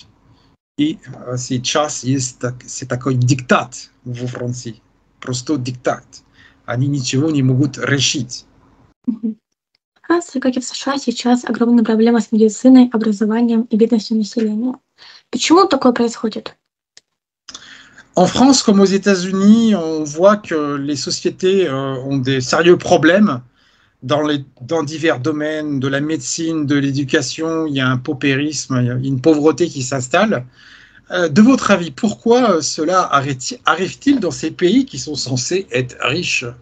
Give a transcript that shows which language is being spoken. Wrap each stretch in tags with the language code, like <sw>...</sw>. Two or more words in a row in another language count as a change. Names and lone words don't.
<ru>И сейчас есть такой диктат во Франции. Просто диктат. Они ничего не могут решить. В Франции, как и в США, сейчас огромная проблема с медициной, образованием и бедностью населения. Почему такое происходит?</ru> <fr>En France, comme aux États-Unis, on voit que les sociétés ont des sérieux problèmes dans divers domaines, de la médecine, de l'éducation. Il y a un paupérisme, il y a une pauvreté qui s'installe. De votre avis, pourquoi cela arrive-t-il dans ces pays qui sont censés être riches?</fr>